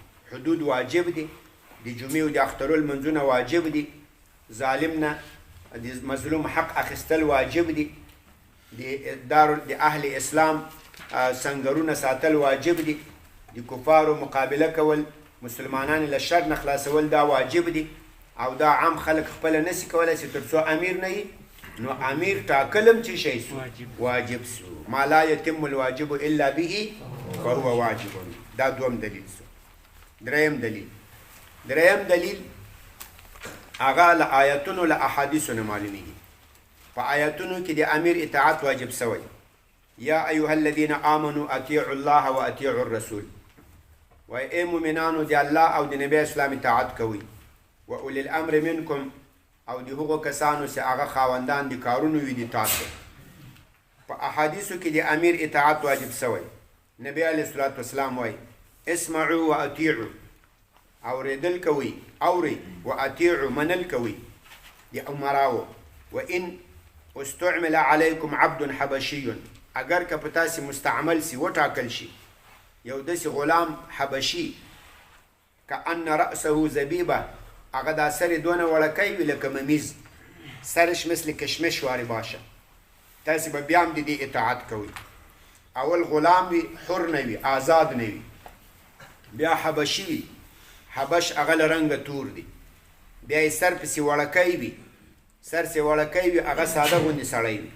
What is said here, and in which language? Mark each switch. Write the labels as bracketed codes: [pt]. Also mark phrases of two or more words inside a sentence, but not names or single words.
[ps] حدود واجب دي، د جمعې او د اخترو لمنځونه واجب دي، ظالم نه د مظلوم حق اخیستل واجب دي، د اهل اسلام سنګرونه ساتل واجب دي، د کفارو مقابله کول، مسلمانان له شر نه خلاصول دا واجب دي. او دا عام خلک خپله نشي کولی چې تر څو امیر نه وي. نو امیر ټاکل هم چې شی سو واجب سو. [ar] ما لا یتم الواجب الا به فهو واجب. [ps] دا دوم دلیل سو. دریم دلیل هغه له آیتونو له احادیثو نه معلومیږي. په آیتونو کې د امیر اطاعت واجب سوی. [ar] یا ایها الذین آمنوا اطیعوا الله و اطیعوا الرسول. [ps] وای ای مؤمنانو د الله او د نبی اسلام اطاعت کوئ. [ar] و اولی الامر منکم [ps] او د هغو کسانو چې هغه خاوندان د کارونو وي د تاسو. په احادیثو کې د امیر اطاعت واجب سوی. نبی [ar] علیه الصلاة والسلام [ps] وایي [ar] اسمعوا واطیعوا، [ps] اوریدل کوي، اوري، واطیعوا منل کوي د امراو. [ar] وان استعمل علیکم عبد حبشی، [ps] اگر که په تاسې مستعمل سي وټاکل شي یو داسې غلام حبشي [ar] کأن رأسه زبیبه، [ps] هغه دا سر یې دونه وړکی وي لکه ممیز، [fa] سرش مثل کشمش وارې باشه، [ps] تاسې به بیا هم د دې اطاعت کوئ. اول غلام وي، حر نه وي، آزاد نه وي. بیا حبشي وي، حبش هغه له رنګه تور دی. بیا یې سر پسې وړکی وي، سر سې وړکی وي، هغه ساده غوندې سړی وي.